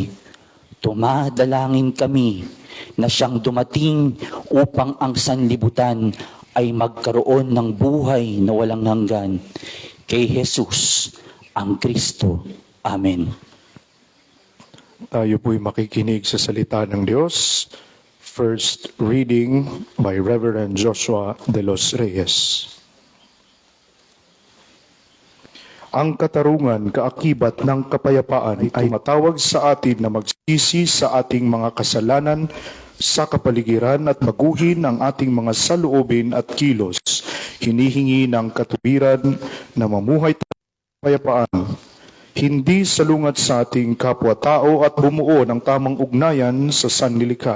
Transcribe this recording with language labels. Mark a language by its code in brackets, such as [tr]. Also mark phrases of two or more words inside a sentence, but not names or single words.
[tl] Tumadalangin kami na siyang dumating upang ang sanlibutan ay magkaroon ng buhay na walang hanggan. Kay Jesus, ang Kristo. Amen. Tayo po'y makikinig sa salita ng Diyos. [en] First reading by Reverend Joshua de los Reyes. [tl] Ang katarungan, kaakibat ng kapayapaan ay matawag sa atin na magsisi sa ating mga kasalanan sa kapaligiran at baguhin ang ating mga saloobin at kilos. Hinihingi ng katuwiran na mamuhay tayo sa kapayapaan, hindi salungat sa ating kapwa-tao at bumuo ng tamang ugnayan sa sanlilikha.